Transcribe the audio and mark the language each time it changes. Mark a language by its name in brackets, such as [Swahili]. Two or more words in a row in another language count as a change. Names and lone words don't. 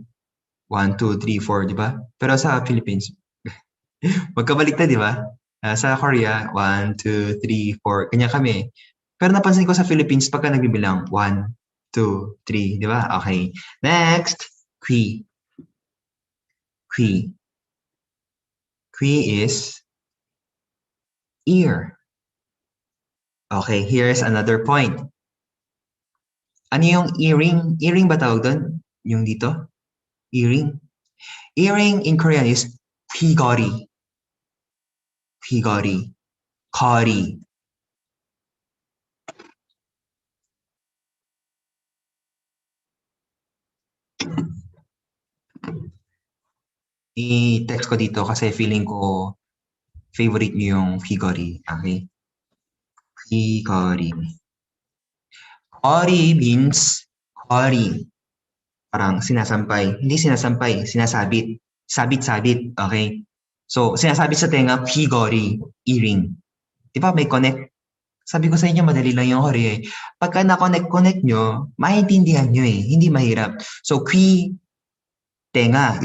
[Filipino] 1, 2, 3, 4, di ba? Pero sa Philippines, magkabaliktad, di ba? Sa Korea, 1, 2, 3, 4. Kanya kami. Pero napansin ko sa Philippines, pagka nagbibilang, 1, 2, 3, di ba? [English] Okay. Next, [Korean] 귀. [English] Qui is ear. Okay, here's another point. [Filipino] Ano yung earring? Earring ba tawag doon? Yung dito? [English] Earring? Earring in Korean is 귀걸이. [Korean] 거리. [Filipino] I-text ko dito kasi feeling ko favorite nyo yung 귀걸이. [English] Okay? 귀걸이. 거리 means 거리. [Filipino] Parang sinasampay. Hindi sinasampay, sinasabit. Sabit-sabit. Okay? So, sinasabit sa tenga, 귀걸이, earring. Di ba may connect? Sabi ko sa inyo, madali lang yung Korea eh. Pagka na-connect nyo, maintindihan nyo eh. Hindi mahirap. So, tenga.